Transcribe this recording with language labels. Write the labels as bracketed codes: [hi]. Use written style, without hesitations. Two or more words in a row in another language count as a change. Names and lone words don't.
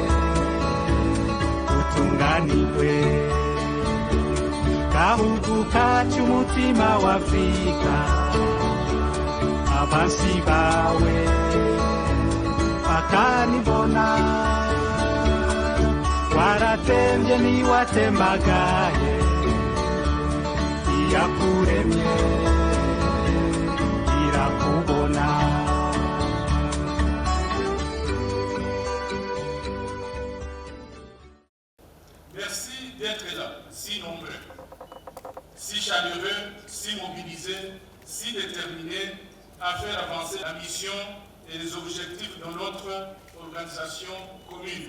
[rn] utunganirwe gahugu kacu umutima wa Afrika abansi bawe bakanibona waratembye niwatembagaye iyakuremye irakubona. [fr] Merci d'être là, si nombreux, si chaleureux, si mobilisés, si déterminés à faire avancer la mission et les objectifs de notre organisation commune.